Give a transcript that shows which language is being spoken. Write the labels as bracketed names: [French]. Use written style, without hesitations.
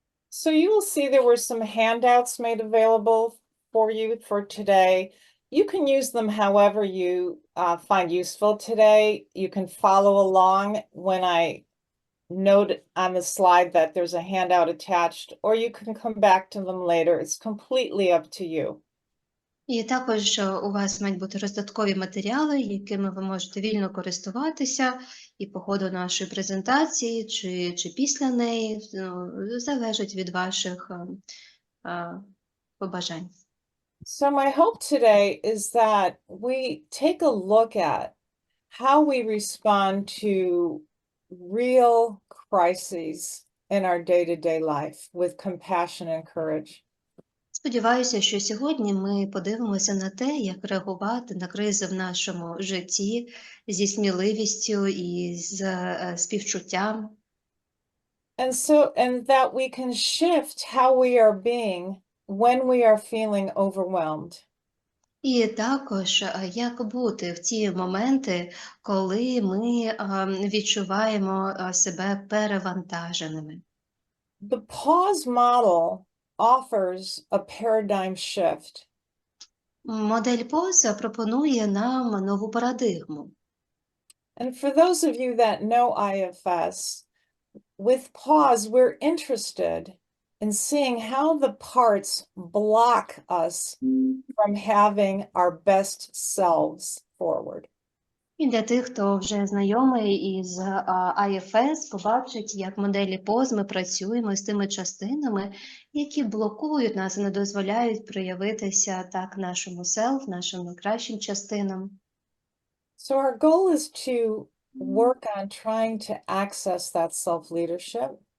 [English] So you will see there were some handouts made available for you for today. You can use them however you find useful today. You can follow along when I note on the slide that there's a handout attached, or you can come back to them later. It's completely up to you. [Ukrainian] І також у вас мають бути роздаткові матеріали, якими ви можете вільно користуватися і по ходу нашої презентації, чи після неї, залежить від ваших побажань. [English] So my hope today is that we take a look at how we respond to real crises in our day-to-day life with compassion and courage. [Ukrainian] Сподіваюся, що сьогодні ми подивимося на те, як реагувати на кризи в нашому житті зі сміливістю і з співчуттям. [English] And that we can shift how we are being when we are feeling overwhelmed. [Ukrainian] І також, як бути в ті моменти, коли ми відчуваємо себе перевантаженими. [English] The pause model offers a paradigm shift. [Ukrainian] Модель P.A.U.S.E пропонує нам нову парадигму. [English] And for those of you that know IFS, with pause, we're interested in seeing how the parts block us from having our best selves forward. [Ukrainian] І для тих, хто вже знайомий із IFS, побачить, як в моделі P.A.U.S.E ми працюємо з тими частинами, які блокують нас і не дозволяють проявитися так нашому self, нашим найкращим частинам. [English] So our goal is to work on trying to access that self-leadership.